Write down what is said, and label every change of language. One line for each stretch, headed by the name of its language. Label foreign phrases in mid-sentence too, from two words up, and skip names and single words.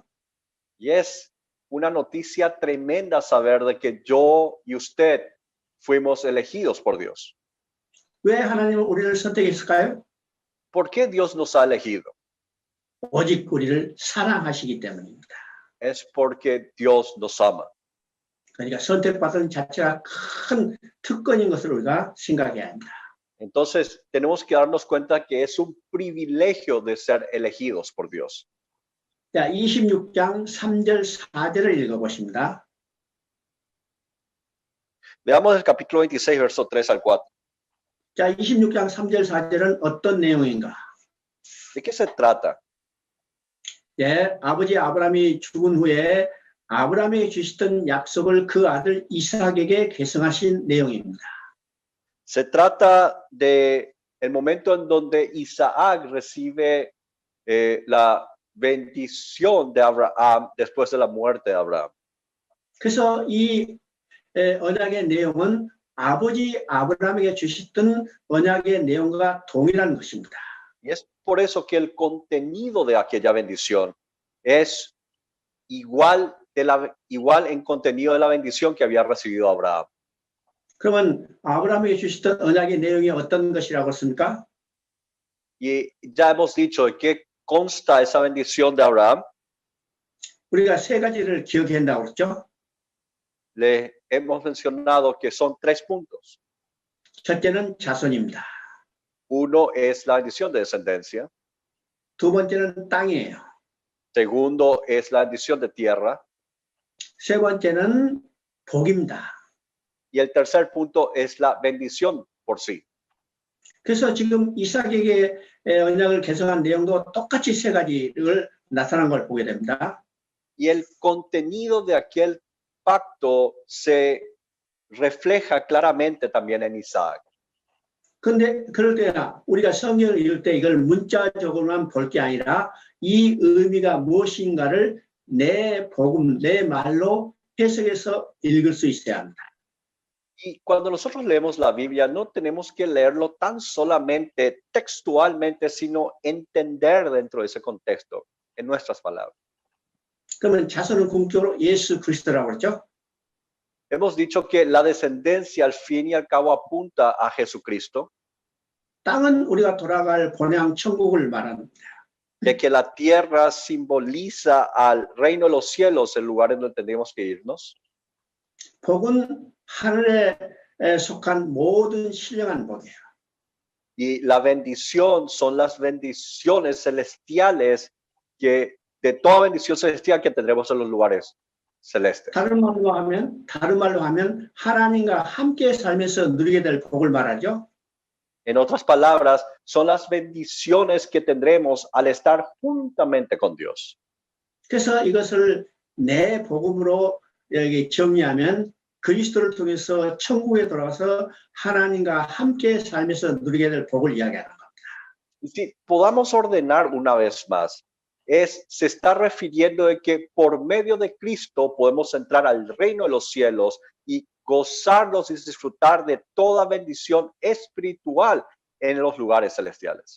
Spanish: Y es una noticia tremenda saber de que yo y usted fuimos elegidos por Dios.
Korean: 왜 하나님은 우리를 선택했을까요?
Spanish: ¿Por qué Dios nos ha elegido?
Korean: 오직 우리를 사랑하시기 때문입니다.
Spanish: Es porque Dios nos ama.
Korean: 그러니까 선택받은 자체가 큰 특권인 것을 우리가 생각해야 합니다.
Spanish: Entonces, tenemos que darnos cuenta que es un privilegio de ser elegidos por Dios.
Korean: 자, 26장 3절 4절을 읽어보십니다.
Spanish: Veamos el capítulo 26, verso 3 al 4.
Korean: 자, 26장 3절 4절은 어떤 내용인가?
Spanish: ¿De qué se trata?
Korean: 예, 아버지 아브라함이 죽은 후에 아브라함에게 주시던 약속을 그 아들 이삭에게 계승하신 내용입니다.
Spanish: Se trata de el momento en donde Isaac recibe la bendición de Abraham después de la muerte de Abraham.
Korean: 그래서 이 언약의 내용은 아버지 아브라함에게 주셨던 언약의 내용과 동일한 것입니다.
Spanish: Y es por eso que el contenido de aquella bendición es igual en contenido de la bendición que había recibido Abraham.
Korean: 그러면 아브라함에게 주셨던 언약의 내용이 어떤 것이라고 했습니까?
Spanish: Y ya hemos dicho de qué consta esa bendición de Abraham.
Korean: 우리가 세 가지를 기억해야 한다고 그랬죠.
Spanish: Le hemos mencionado que son 3 puntos.
Korean: 첫째는 자손입니다.
Spanish: Uno es la bendición de descendencia.
Korean: 두 번째는 땅이에요.
Spanish: Segundo es la bendición de tierra.
Korean: 세 번째는 복입니다.
Spanish: Y el tercer punto es la bendición por sí.
Korean: 그래서 지금 이삭에게 언약을 개정한 내용도 똑같이 세 가지를 나타난 걸 보게 됩니다.
Spanish: Y el contenido de aquel pacto se refleja claramente también en Isaac.
Korean: 그런데 그럴 때나 우리가 성경을 읽을 때 이걸 문자적으로만 볼 게 아니라 이 의미가 무엇인가를 내 복음, 내 말로 해석해서 읽을 수 있어야 합니다.
Spanish: Y cuando nosotros leemos la Biblia, no tenemos que leerlo tan solamente textualmente, sino entender dentro de ese contexto, en nuestras palabras.
Korean: 그러면 자손은 궁극적으로 예수 그리스도라고 그러죠.
Spanish: Hemos dicho que la descendencia al fin y al cabo apunta a Jesucristo.
Korean: 땅은 우리가 돌아갈 본향 천국을 말합니다.
Spanish: De que la tierra simboliza al reino de los cielos, el lugar en donde tenemos que irnos.
Korean: 복은 하늘에 속한 모든 신령한 복이에요.
Spanish: Y la bendición son las bendiciones celestiales que de toda bendición celestial que tendremos en los lugares celestes.
Korean: 다른 말로 하면 하나님과 함께 살면서 누리게 될 복을 말하죠.
Spanish: En otras palabras, son las bendiciones que tendremos al estar juntamente con Dios.
Korean: 그래서 이것을 내 복음으로 여기 정리하면 그리스도를 통해서 천국에 돌아와서 하나님과 함께 살면서 누리게 될 복을 이야기하는 겁니다.
Spanish: Y si podamos ordenar una vez más, se está refiriendo de que por medio de Cristo podemos entrar al reino de los cielos y gozarnos y disfrutar de toda bendición espiritual en los lugares celestiales.